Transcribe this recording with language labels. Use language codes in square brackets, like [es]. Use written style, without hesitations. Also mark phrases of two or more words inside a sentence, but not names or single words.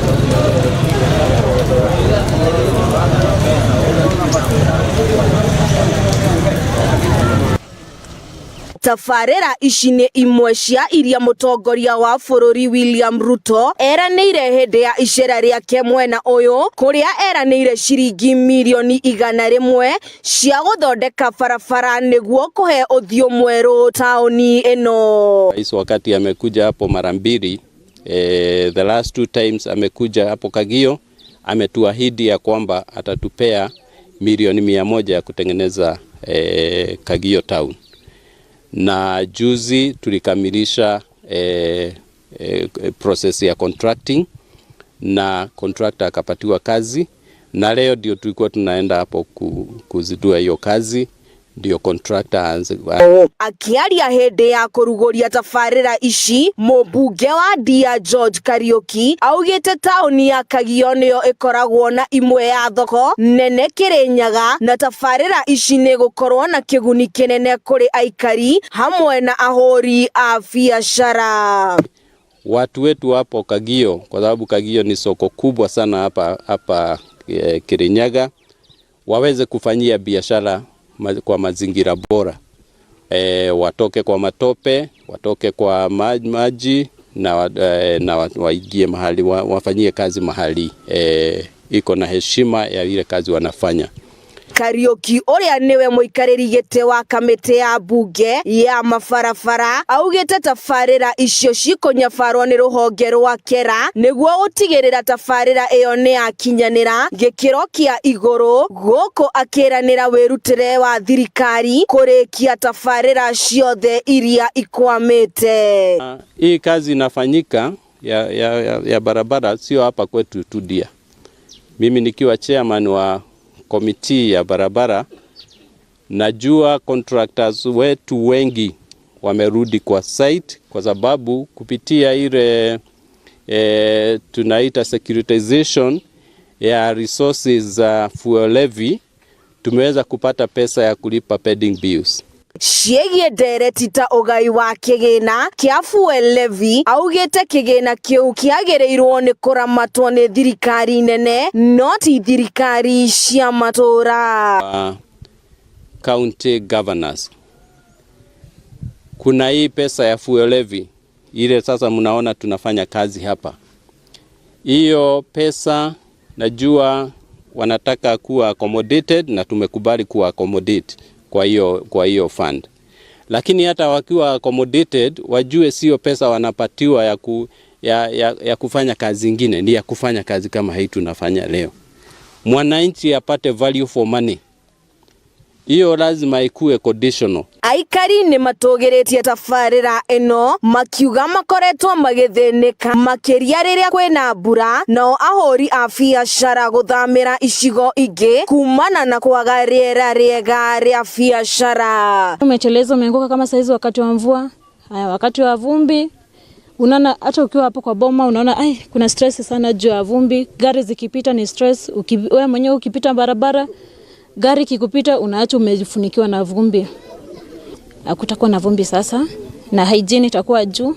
[ki] Tabarĩra ici nĩ imwe cia iria mũtongoria wa bũrũri William Ruto eranĩire hĩndĩ ya icera rĩake mwena ũyũ, kũrĩa eranĩire ciringi mirioni 100 cia gũthondeka barabara nĩguo kũhe ũthiũ mwerũ taũni ĩno. [sw] Rais wakati amekuja hapo mara mbili, [en] the last 2 times [sw] amekuja hapo Kagio, ametuahidi ya kwamba atatupea milioni 100 ya kutengeneza Kagio town. Na juzi tulikamilisha process ya contracting na contractor akapatiwa kazi, na leo ndio tulikuwa tunaenda hapo kuzidua hiyo kazi, ndio contractor aanze. [ki] Akiaria hĩndĩ ya kũrugũria tabarĩra ici, mũmbunge wa Ndia George Kariuki augĩte taũni ya Kagio nĩyo ĩkoragwo na imwe ya thoko nene Kĩrĩnyaga, na tabarĩra ici nĩ gũkorwo na kĩguni kĩnene kũrĩ aikari hamwe na ahori a biacara. [sw] Watu wetu hapo Kagio, kwa sababu Kagio ni soko kubwa sana hapa Kĩrĩnyaga, waweze kufanyia biashara kwa mazingira bora. Watoke kwa matope, watoke kwa maji na waingie mahali, wafanyie kazi mahali iko na heshima ya ile kazi wanafanya. [ki] Kariuki ũrĩa nĩwe mũikarĩri gĩtĩ wa kamĩtĩ ya bunge ya mabarabara augĩte tabarĩra icio cikũnyabarwo nĩ rũhonge rwa Kera nĩguo gũtigĩrĩra tabarĩra ĩyo nĩ yakinyanĩra gĩkĩro kĩa igũrũ, gũkũ akĩranĩra wĩrutĩre wa thirikari kũrĩkia tabarĩra ciothe iria ikwamĩte. [sw] Hii kazi inafanyika ya barabara sio hapa kwetu tu Ndia. Mimi nikiwa chairman wa komiti ya barabara, najua contractors wetu wengi wamerudi kwa site kwa sababu kupitia ile tunaita securitization ya resources za [en] fuel levy [sw] tumeweza kupata pesa ya kulipa [en] pending bills. [ki] Ciĩgiĩ ndereti ta ũgai wa kĩgĩna kĩa [en] fuel levy [ki] augĩte kĩgĩna kĩu kĩagĩrĩirwo nĩ kũramatwo nĩ thirikari nene no ti thirikari cia matũra. [en] County governors, [sw] kuna hii pesa ya [en] fuel levy [sw] ile sasa mnaona tunafanya kazi hapa. Hiyo pesa najua wanataka kuwa accommodated na tumekubali kuwa accommodate kwa hiyo fund. Lakini hata wakiwa accommodated wajue sio pesa wanapatiwa ya kufanya kazi zingine, ni ya kufanya kazi kama hii tunafanya leo. Mwananchi apate [en] value for money. [sw] Hiyo lazima ikuwe conditional. [ki] Aikari nĩ matũgĩrĩtie tabarĩra ĩno makiuga makoretwo magĩthĩnĩka makĩria rĩrĩa kwĩna mbura, nao ahori a biacara gũthamĩra icigo ingĩ kumana na kwaga rĩera rĩega rĩa biacara. [sw] Umechelezo umeanguka kama saizi wakati wa mvua, wakati wa vumbi. Unaona hata ukiwa hapo kwa boma unaona kuna stress sana juu ya vumbi, gari zikipita ni stress, wewe mwenyewe ukipita barabara gari kikupita unaacha umefunikiwa na vumbi. Hakutakuwa na vumbi sasa na hygiene itakuwa juu.